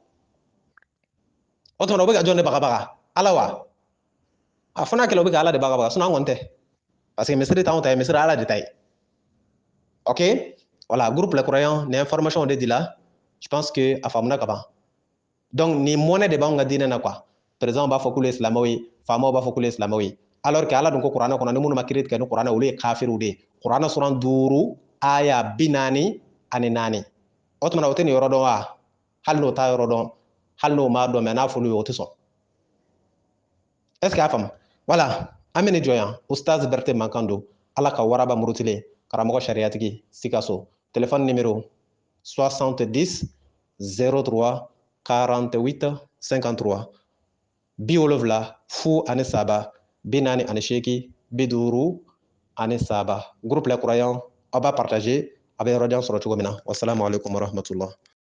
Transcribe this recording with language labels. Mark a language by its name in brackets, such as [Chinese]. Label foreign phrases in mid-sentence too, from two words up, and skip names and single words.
[Bambara] o tuma o bɛ ka jɔn de bagabaga ala wa a fɔ n'a kɛla o bɛ ka ala de bagabaga sinon an kɔni tɛ parce que misiri t'anw ta ye misiri ala de ta ye ok [French] voilà groupe les croyants [Bambara] ni information de dila [French] je pense que [Bambara] a faamuna ka ban donc ni mɔnɛ de b'anw ka diinɛ na quoi président b'a fɔ k'olu ye silamɛw ye faamaw b'a fɔ k'olu ye silamɛw ye alors que ala dun ko kuranɛ kɔnɔ ni minnu ma kiiri tigɛ ni kuranɛ olu ye kafiriw de ye kuranɛ suran 5 aya 44 o tuma o tɛ nin yɔrɔ dɔn wa hali n'o t'a yɔrɔ dɔn hali n'o m'a dɔn mais n'a fɔlu ye o tɛ sɔn [French] est ce que [Bambara] a faamu voilà an bɛ nin jɔ yan ustaz Berete Mankan don ala ka waraba murutilen karamɔgɔ sariyatigi Sikaso [French] téléphone numéro [Bambara] 70 03 48 53 70 03 48 53 [French] groupe les croyants [Bambara] a b'a partager a bɛ yɔrɔjan sɔrɔ cogo min na [Arabic] السلام عليكم ورحمة الله